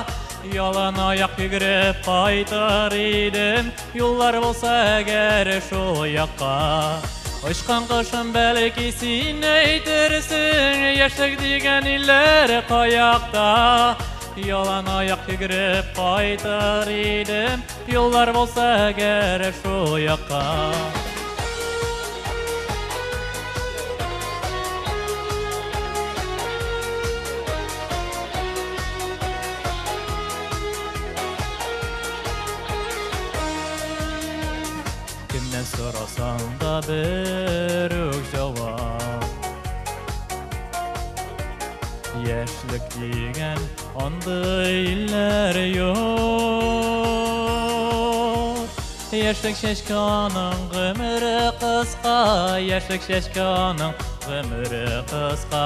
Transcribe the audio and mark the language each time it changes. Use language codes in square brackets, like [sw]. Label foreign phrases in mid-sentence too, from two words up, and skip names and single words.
[tt] Ялан аяк йөгереп кайтыр идем, юллар булса әгәр шул якка. Очкан кошым бәлки син әйтерсең, яшьлек дигән илләр каякта. Ялан аяк йөгереп кайтыр идем, юллар булса әгәр шул якка. [tr] Kimden sorasan da bir cevap. [tt] Яшьлек дигән андый илләр юк. Яшьлек чәчкәнең гомере кыска, яшьлек чәчкәнең гомере кыска.